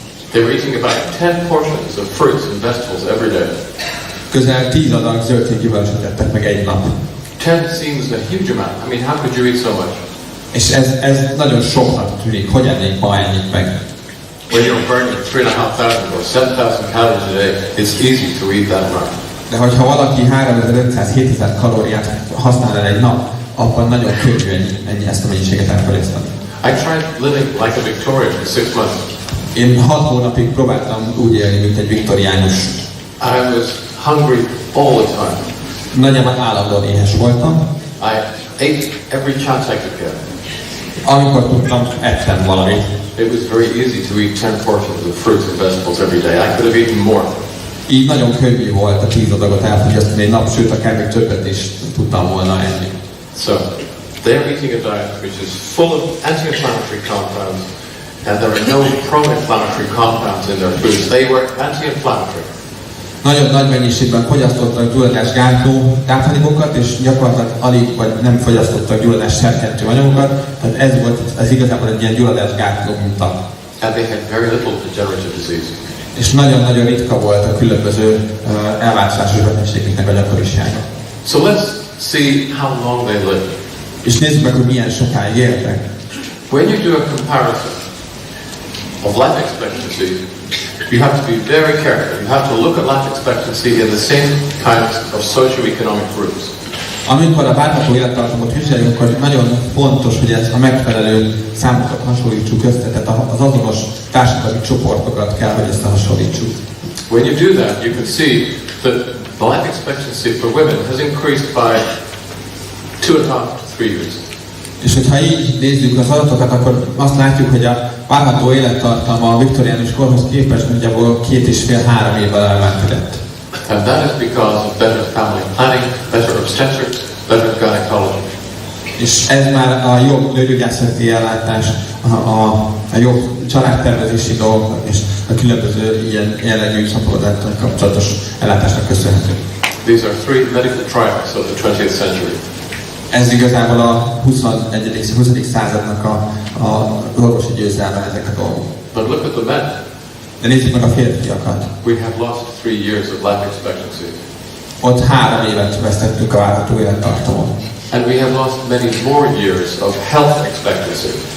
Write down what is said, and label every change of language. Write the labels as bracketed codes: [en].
[en] They were eating about 10 portions of fruits and vegetables every day. [hu] Közel 10 adag zöldséggyümölcsöt tettek meg egy nap. [en] 10 seems a huge amount. I mean, how could you eat so much? [hu] És ez nagyon soknak tűnik. Hogy ennék ma ennyit meg? [en] When you're burning 3,500 or 7,000 calories a day, it's easy to eat that much. [hu] De hogyha valaki 3500-7000 kalóriát használ el egy nap, akkor nagyon könnyű ezt a mennyiséget elfogyasztani. [en] I tried living like a Victorian for 6 months. [hu] Én 6 hónapig próbáltam úgy élni, mint egy viktoriánus. [en] I was hungry all the time. [hu] Nagyjából állandóan éhes voltam. [en] I ate every chance I could get. [hu] Amikor tudtam, ettem valamit. [en] It was very easy to eat 10 portions of fruits and vegetables every day. I could have eaten more. [hu] Így nagyon könnyű volt a 10 adagot elfogyasztani egy nap, sőt akár még többet is tudtam volna enni. [en] So, they're eating a diet which is full of anti-inflammatory compounds, and there are no pro-inflammatory compounds in their foods. They were anti-inflammatory. [hu] Nagyon nagy mennyiségben fogyasztottak gyulladásgátló tápanyagоkat, és gyakorlatilag alig vagy nem fogyasztottak gyulladás serkentő anyagokat, tehát ez igazából egy ilyen gyulladásgátló minta. [en] And they had very little degenerative disease. [hu] És nagyon-nagyon ritka volt a különböző elváltozásos betegségeknek a gyakorisága. [en] So let's see how long they lived. [hu] És nézzük meg, hogy milyen sokáig éltek. [en] When you do a comparison of life expectancy, you have to be very careful. You have to look at life expectancy in the same kinds of socio-economic groups. [hu] Amikor a várható élettartamot vizsgáljuk, akkor nagyon fontos, hogy ezt a megfelelő számokat hasonlítsuk össze, tehát az azonos társadalmi csoportokat kell, hogy összehasonlítsuk. [en] When you do that, you can see that the life expectancy for women has increased by 2.5 to 3 years. [hu] És hogyha így nézzük az adatokat, akkor azt látjuk, hogy a várható élettartama a viktoriánus korhoz képest nagyjából 2,5-3 évvel emelkedett. [en] And that is because of better family planning, better obstetrics, better gynecology. [hu] És ez már a jobb nőgyógyászati ellátás, a jobb családtervezési dolgok és a különböző ilyen jellegű szaporodáttal kapcsolatos ellátásnak köszönhető. [en] These are three medical triumphs of the 20th century. [hu] Ez igazából a 20. századnak az orvosi győzelme ezek a dolgok. [en] But look at the men. [hu] De nézzük meg a férfiakat. [en] We have lost 3 years of life expectancy. [hu] Ott 3 évet vesztettünk a várható élettartamon. [en] And we have lost many more years of health expectancy.